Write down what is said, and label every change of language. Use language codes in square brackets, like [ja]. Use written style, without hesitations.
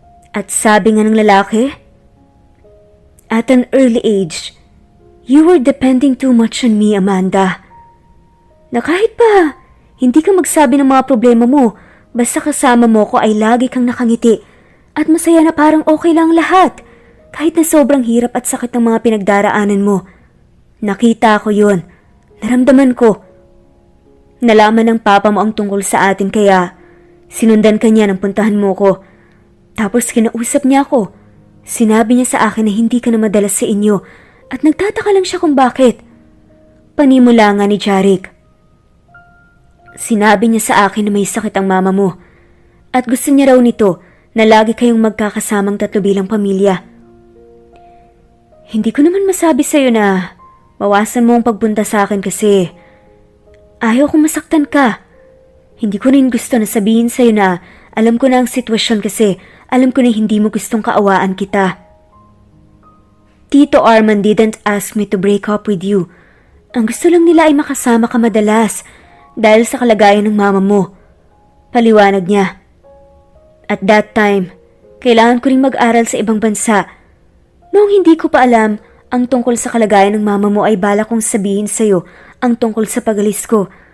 [tl] At sabi nga ng lalaki, [en] at an early age, you were depending too much on me, Amanda. [tl] Na kahit pa, hindi ka magsabi ng mga problema mo, basta kasama mo ko ay lagi kang nakangiti at masaya na parang okay lang lahat, kahit na sobrang hirap at sakit ng mga pinagdaraanan mo. Nakita ko yun. Naramdaman ko Nalaman ng papa mo ang tungkol sa atin kaya sinundan ka niya nang puntahan mo ko. Tapos kinausap niya ako. Sinabi niya sa akin na hindi ka na madalas sa inyo at nagtataka lang siya kung bakit. Panimula nga ni Jaric. Sinabi niya sa akin na may sakit ang mama mo at gusto niya raw nito na lagi kayong magkakasamang tatlo bilang pamilya. Hindi ko naman masabi sa'yo na bawasan mo ang pagpunta sa akin kasi ayaw kong masaktan ka. Hindi ko rin gusto na sabihin sa'yo na alam ko na ang sitwasyon kasi alam ko na hindi mo gustong kaawaan kita. [en] Tito Arman didn't ask me to break up with you. [tl] Ang gusto lang nila ay makasama ka madalas dahil sa kalagayan ng mama mo. Paliwanag niya. [en] At that time, [tl] kailangan ko ring mag-aral sa ibang bansa. Noong hindi ko pa alam ang tungkol sa kalagayan ng mama mo ay balak kong sabihin sa'yo ang tungkol sa pag-alis ko.